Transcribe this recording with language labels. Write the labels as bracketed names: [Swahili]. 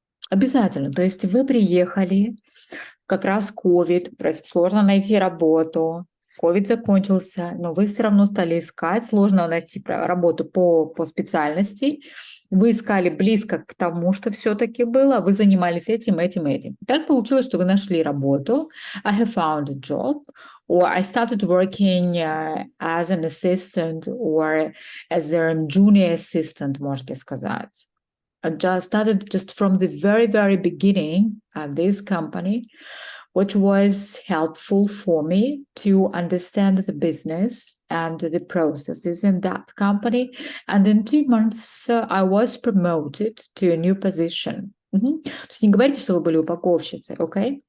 [Russian] Обязательно. То есть вы приехали, как раз ковид, сложно найти работу, ковид закончился, но вы все равно стали искать, сложно найти работу по специальности. Вы искали близко к тому, что все-таки было, вы занимались этим. Так получилось, что вы нашли работу. [English] I have found a job, or I started working as an assistant or as a junior assistant, [Russian] можете сказать. [English] I just started just from the very, very beginning of this company, which was helpful for me to understand the business and the processes in that company. And in 2 months, I was promoted to a new position. [Russian] То есть не говорите, что вы были упаковщицей, окей?